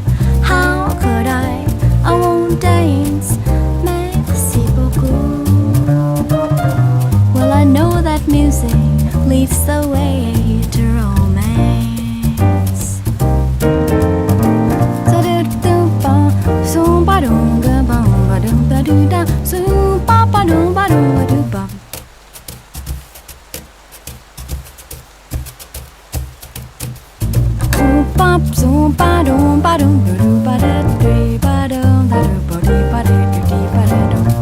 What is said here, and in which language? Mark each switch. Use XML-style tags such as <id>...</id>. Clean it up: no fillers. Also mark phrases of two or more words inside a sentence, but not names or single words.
<en>How could I? I won't dance.</en> <fr>Merci beaucoup.</fr> <en>Well, I know that music leads the way to romance. Zoom ba doom ga bum ba doom ba doo da. Zoom ba ba doom ba doom ba doo ba. Bop zoom ba doom ba doom ba doo ba da dee ba doom da doo ba dee ba dee dee ba da doom.</en>